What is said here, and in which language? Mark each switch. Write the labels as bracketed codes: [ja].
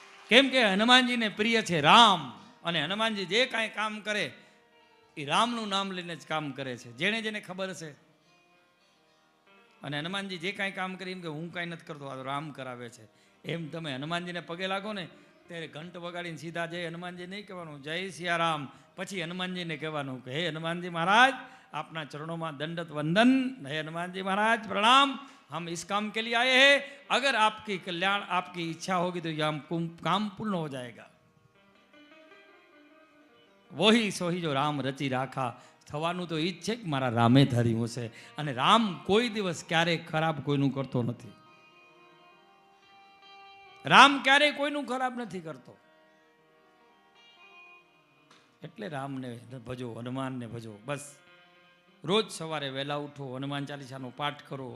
[gu] કેમ કે હનુમાનજીને પ્રિય છે રામ, અને હનુમાનજી જે કાંઈ કામ કરે એ રામનું નામ લઈને જ કામ કરે છે, જેને જેને ખબર છે. અને હનુમાનજી જે કાંઈ કામ કરી એમ કે હું કાંઈ નથી કરતો, આ રામ કરાવે છે. એમ તમે હનુમાનજીને પગે લાગો ને ત્યારે ઘંટ વગાડીને સીધા જય હનુમાનજી નહીં કહેવાનું, જય સિયારામ. પછી હનુમાનજીને કહેવાનું કે હે હનુમાનજી મહારાજ, આપના [hi] चरणों में दंडत वंदन, हे हनुमान जी महाराज प्रणाम, हम इस काम के लिए आए हैं, अगर आपकी कल्याण आपकी इच्छा होगी तो यह काम पूर्ण हो जाएगा. वही सोही जो राम रची राखा. [gu] થવાનું તો ઈ જ છે કે મારા રામે ધર્યું છે, અને રામ કોઈ દિવસ ક્યારેય ખરાબ કોઈનું કરતો નથી. રામ ક્યારેય કોઈનું ખરાબ નથી કરતો. એટલે રામને ભજો, હનુમાનને ભજો. બસ રોજ સવારે વહેલા ઉઠો, હનુમાન ચાલીસાનો પાઠ કરો.